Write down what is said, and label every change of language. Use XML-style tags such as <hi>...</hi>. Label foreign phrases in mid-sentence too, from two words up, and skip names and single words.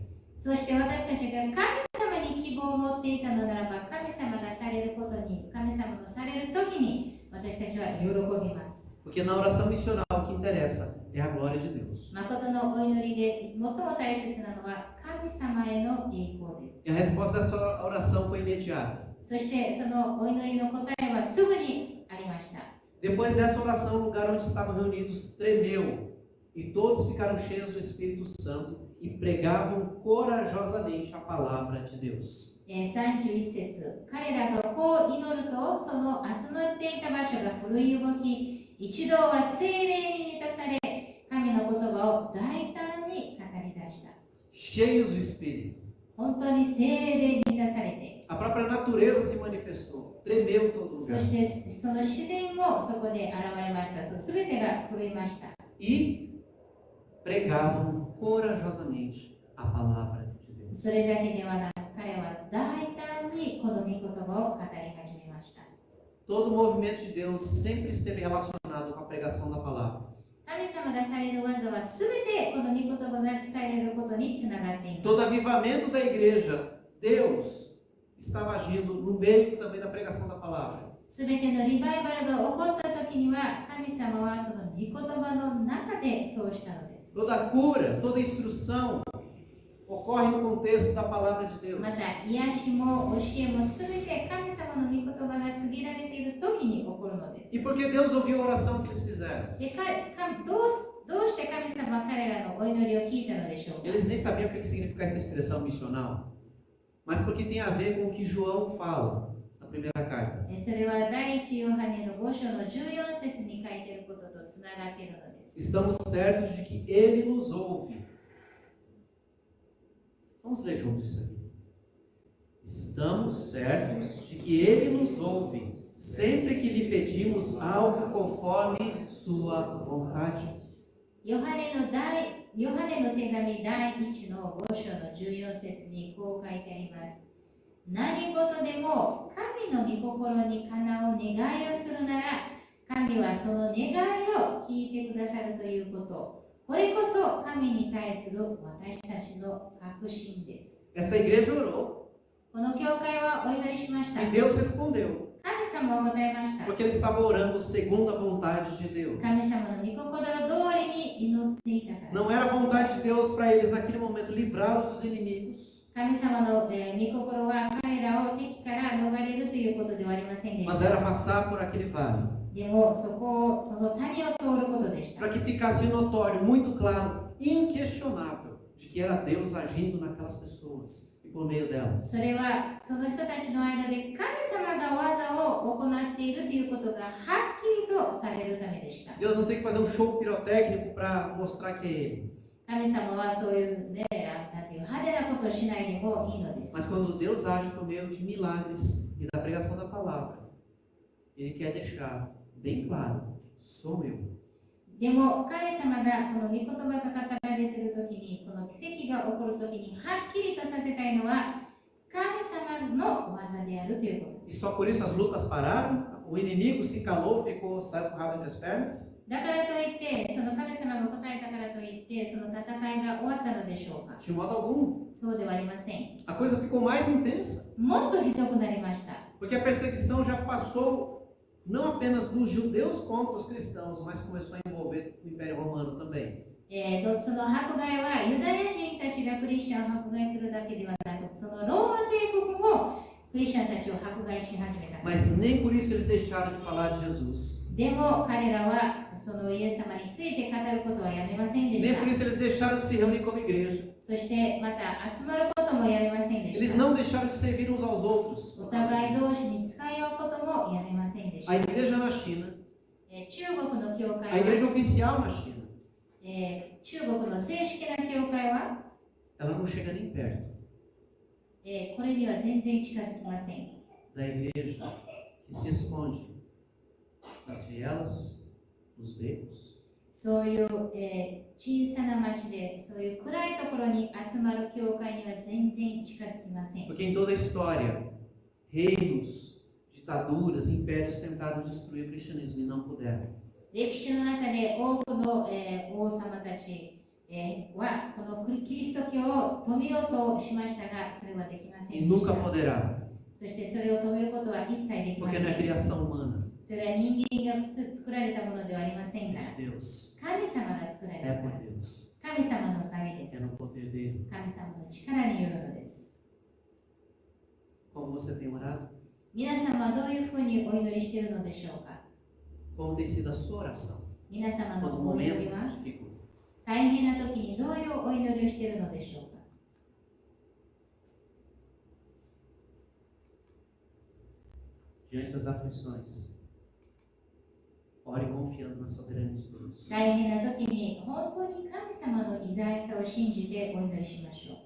<ja>そして私たちが神様に希望を持っていたのならば、神様がされることに、神様のされる時に私たちは喜びます。</ja> <pt>Porque na oração missional o que interessa é a glória de Deus.</pt> <ja>誠のお祈りで最も大切なのは神様への栄光です。</ja> <pt>E a resposta dessa oração foi imediata.</pt> <ja>そしてそのお祈りの答えはすぐにありました。</ja> <pt>Depois dessa oração, o lugar onde estavam reunidos tremeu, e todos ficaram cheios do Espírito Santo e pregavam corajosamente a palavra de Deus.</pt> <ja>31 節、彼らがこう祈ると、その集まっていた場所が震い動き、一同は聖霊に満たされ、神の言葉を大胆に語り出した。</ja> <pt>Cheios do Espírito.</pt> <ja>本当に聖霊で満たされて、</ja> <pt>A própria natureza se manifestou, tremeu todo</pt> <ja>そ</ja> <pt>lugar.</pt> <ja>してその自然もそこで現れました。そ全てが震いました。</ja> <pt>E pregavam corajosamente a palavra de Deus.</pt> <ja>それだけではなく、彼は大胆にこの御言葉を語り始めました。</ja> <pt>Todo o movimento de Deus sempre esteve relacionado com a pregação da palavra.</pt> <ja>神様がされる技はすべてこの御言葉が伝えられることにつながっています。</ja> <pt>Todo avivamento da igreja, Deus estava agindo no meio também da pregação da palavra.</pt> <ja>すべてのリバイバルが起こった時には、神様はその御言葉の中でそうしたのです。</ja> <pt>Toda cura, toda instrução ocorre no contexto da palavra de Deus.</pt> <ja>また、癒しも教えもすべて神様の御言葉が告げられている時に起こるのです。</ja> <pt>E porque Deus ouviu a oração que eles fizeram?</pt> <ja>でどうして神様は彼らのお祈りを聞いたのでしょうか。</ja> <pt>Eles nem sabiam o que significa essa expressão missional, mas porque tem a ver com o que João fala na primeira carta.</pt> <ja>それは第一ヨハネの5章の14節に書いていることとつながっているのです。</ja> <pt>Estamos certos de que Ele nos ouve. Vamos ler juntos isso aqui. Estamos certos de que Ele nos ouve sempre que lhe pedimos algo conforme Sua vontade.</pt> <ja>ヨハネの手紙第1の5章の14節にこう書いてあります。何事でも神の御心にかなう願いをするなら、神はその願いを聞いてくださるということ。これこそ神に対する私たちの確信です。</ja> <pt>Essa igreja orou</pt> <ja>この教会はお祈りしました。</ja> <pt>e Deus respondeu,</pt> <ja>神様は答えました。</ja> <pt>porque ele estava orando segundo a vontade de Deus.</pt> <ja>神様の御心通りに祈っていたから。</ja> <pt>Não era a vontade de Deus para eles naquele momento livrá-los dos inimigos,</pt> <ja>神様の御心は彼らを敵から逃れるということではありませんでし</ja> <pt>mas</pt> <ja>た。</ja> <pt>era passar por aquele vale,</pt> <ja>でもその谷を通ることでした。</ja> <pt>para que ficasse notório, muito claro, inquestionável, de que era Deus agindo naquelas pessoas e por meio delas.</pt> <ja>それはその人たちの間で神様が技を行っているということがはっきりとされるためでした。</ja> <pt>Deus não tem que fazer um show pirotécnico para mostrar que é Ele.</pt> <ja>神様はそういうね、なんていう派手なことをしないでもいいのです。</ja> <pt>Mas quando Deus age por meio de milagres e da pregação da palavra, Ele quer deixar bem claro, sou eu.</pt> <ja>でも神様がこの御言葉が語られているときに、この奇跡が起こるときにはっきりとさせたいのは神様の技であるということ。</ja> <pt>E só por isso as lutas pararam? O inimigo se calou, saiu com o rabo entre as pernas?</pt> <ja>だからといって、その神様が答えたからといって、その戦いが終わったのでしょうか。</ja> <pt>De modo algum.</pt> <ja>そうではありません。</ja> <pt>A coisa ficou mais intensa,</pt> <ja>もっとひどくなりました。</ja> <pt>porque a perseguição já passou não apenas dos judeus contra os cristãos, mas começou a envolver o Império Romano também.</pt> <ja>その迫害はユダヤ人たちがクリスチャンを迫害するだけではなく、そのローマ帝国もクリスチャンたちを迫害し始めた。</ja> <pt>Mas nem por isso eles deixaram de falar de Jesus.</pt> <ja>でも彼らはそのイエス様について語ることはやめませんでし</ja> <pt>Nem</pt> <ja>た。</ja> <pt>por isso eles deixaram de se reunir como igreja.</pt> <ja>そしてまた集まることもやめませんでし</ja> <pt>Eles</pt> <ja>た。</ja> <pt>não deixaram de servir uns aos outros.</pt> <ja>お互い同士に使い合うこともやめませんでし</ja> <pt>A</pt> <ja>た。</ja> <pt>igreja na China,</pt> <ja>中国の教</ja> <pt>a</pt> <ja>会</ja> <pt>igreja</pt> <ja>は、</ja> <pt>oficial na China,</pt> <ja>中国の正式な教会は、</ja> <pt>ela não chega nem perto</pt> <ja>これには全然近づきません。</ja> <pt>da igreja que se esconde nas vielas, nos becos,</pt> <ja>そういう、小さな町で、そういう暗いところに集まる教会には全然近づきません。</ja> <pt>porque em toda a história, reinos, ditaduras, impérios tentaram destruir o cristianismo e não puderam.</pt> <ja>歴史の中で多くの、王様たち、はこのキリスト教を止めようとしましたが、それはできませ</ja> <pt>E</pt> <ja>んでし</ja> <pt>nunca</pt> <ja>た。</ja> <pt>poderá,</pt> <ja>そしてそれを止めることは一切できま</ja> <pt>porque</pt> <ja>せ</ja> <pt>não é</pt> <ja>ん。</ja> <pt>criação humana,</pt> <ja>それは人間が作られたものではありません</ja> <pt>é</pt> <ja>から、</ja> <pt>de Deus,</pt> <ja>神様が作られた</ja> <pt>é</pt> <ja>か</ja> <pt>por</pt> <ja>ら、</ja> <pt>Deus,</pt> <ja>神様のためで</ja> <pt>é no</pt> <ja>す。</ja> <pt>poder dele.</pt> <ja>神様の力によるのです。</ja> <pt>Como você tem orado?</pt> <ja>皆様はどういうふうにお祈りしているのでしょうか。</ja> <pt>Como tem sido a sua oração?</pt> <ja>皆様</ja> <pt>Quando</pt> <ja>の</ja> <pt>o</pt> <ja>お祈</ja> <pt>momento</pt> <ja>りは</ja> <pt>dificulta.</pt> <ja>大変な時にどういうお祈りをしているのでしょうか。</ja> <pt>Diante das aflições, ore confiando na soberania de Deus.</pt> <ja>大変な時に本当に神様の偉大さを信じてお祈りしましょう。</ja>